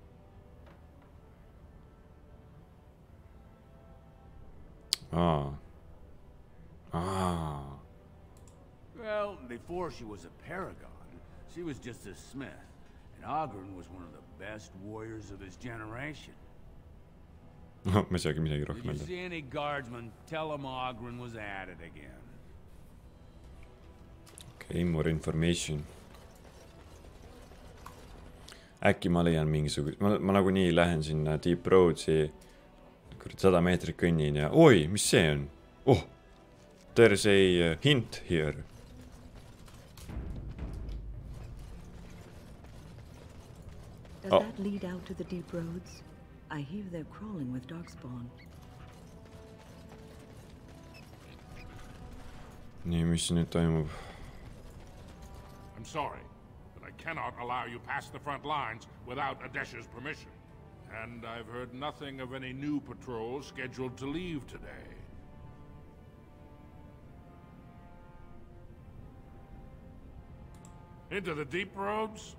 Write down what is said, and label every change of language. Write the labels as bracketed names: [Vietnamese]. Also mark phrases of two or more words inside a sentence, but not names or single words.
[English] Well, before she was a paragon, she was just a smith, and Ogren was one of the best warriors of his generation. [Estonian] Ma ei saagi midagi rohkem [English] Did you [Estonian] öelda. [English] see any guardsmen? Tell them Ogren was at it again. Okay, more information. [Estonian] Äkki ma leian mingisugust... Ma nagunii lähen sinna Deep Roadsi 100 meetrit kõnnin ja... Oi, mis see on? [English] Oh! There's a hint here. Does that lead out to the deep roads? I hear they're crawling with Darkspawn. [Estonian] Nii, mis nüüd toimub? [English] I'm sorry, but I cannot allow you past the front lines without Adesh's permission. And I've heard nothing of any new patrols scheduled to leave today. Into the deep roads?